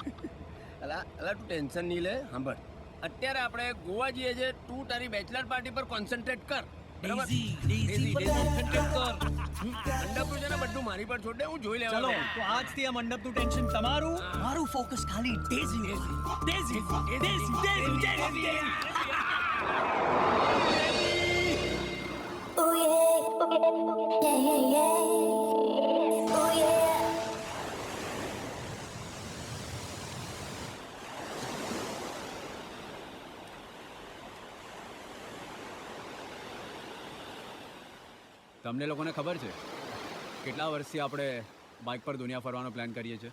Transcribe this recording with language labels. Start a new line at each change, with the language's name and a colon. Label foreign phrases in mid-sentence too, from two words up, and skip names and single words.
Gujarati: અલા તું ટેન્શન નહીં લે. સાંભળ, અત્યારે આપણે ગોવા જઈએ છે. તું તારી
English: bachelor party
Gujarati: પર કોન્સન્ટ્રેટ કર. બરાબર? ડેઝી પર concentrate કર. મંડપનું છે ને બધું મારી પર છોડ દે, હું જોઈ ચલો લેવાનું. તો આજથી આ મંડપનું ટેન્શન તમારું, મારું ફોકસ ખાલી ડેઝી ડેઝી ડેઝી ડેઝી ડેઝી.
English: Oh yeah, yeah, yeah, yeah. Oh yeah.
Gujarati: તમને લોકોને ખબર છે કેટલા વર્ષથી આપણે બાઇક પર દુનિયા ફરવાનો પ્લાન કરીએ છીએ?